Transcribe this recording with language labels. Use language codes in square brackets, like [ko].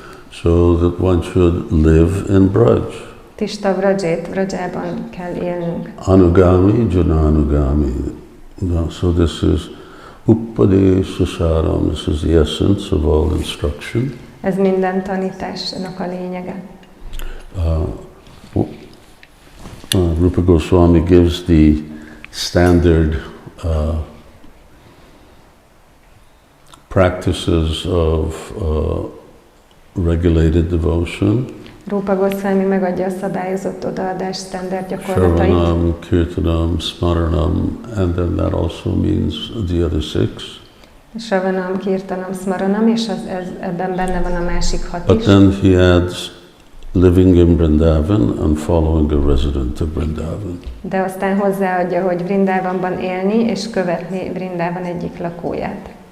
[en] So that one should live in Braj. [hu] Tishta Brajét, Brajában kell élnünk. [sa] Anugami jananugami. [en] So this is Upadesha Saram, this is the essence of all instruction. [hu] Ez minden tanításnak a lényege. [en] Rupa Goswami gives the standard practices of regulated devotion. [hu] Rupa Goswami megadja a szabályozott odaadás standard gyakorlatait. [en] Shravanam, Kirtanam, Smaranam, and then that also means the other 6. [hu] Shravanam, Kirtanam, Smaranam, és ebben benne van a másik 6 [en] But [hu] is. [en] then he adds living in Vrindavan and following a resident of Vrindavan. [hu] De aztán hozzáadja, hogy Vrindavanban élni és követni Vrindavan egyik lakóját.